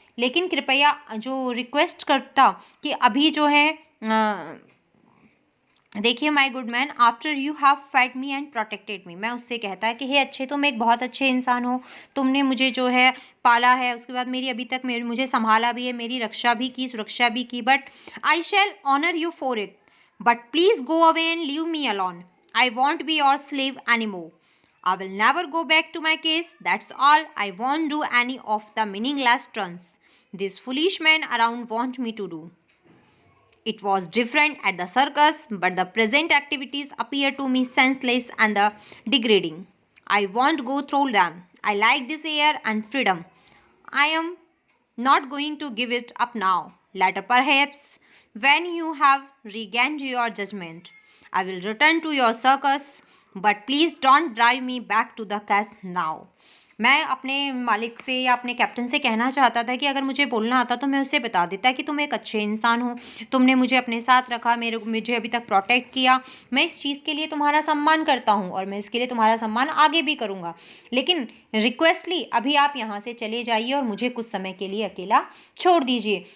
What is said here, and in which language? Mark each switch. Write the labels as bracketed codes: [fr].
[hi] लेकिन कृपया जो रिक्वेस्ट करता कि अभी जो है देखिए [en] my good man, after you have fed me and protected me, [hi] मैं उससे कहता है कि हे अच्छे, तुम एक बहुत अच्छे इंसान हो, तुमने मुझे जो है पाला है, उसके बाद मेरी अभी तक मुझे संभाला भी है, मेरी रक्षा भी की, सुरक्षा भी की, [en] But I shall honour you for it, but please go away and leave me alone, I won't be your slave any more, I will never go back to my cage, that's all, I won't do any of the meaningless turns this foolish man around want me to do. It was different at the circus, but the present activities appear to me senseless and degrading. I won't go through them. I like this air and freedom. I am not going to give it up now. Later, perhaps, when you have regained your judgment, I will return to your circus, but please don't drive me back to the cast now. [hi] मैं अपने मालिक से या अपने captain से कहना चाहता था कि अगर मुझे बोलना आता तो मैं उसे बता देता कि तुम एक अच्छे इंसान हो, तुमने मुझे अपने साथ रखा, मुझे अभी तक प्रोटेक्ट किया, मैं इस चीज़ के लिए तुम्हारा सम्मान करता हूँ और मैं इसके लिए तुम्हारा सम्मान आगे भी करूँगा, लेकिन रिक्वेस्टली अभी आप यहाँ से चले जाइए और मुझे कुछ समय के लिए अकेला छोड़ दीजिए।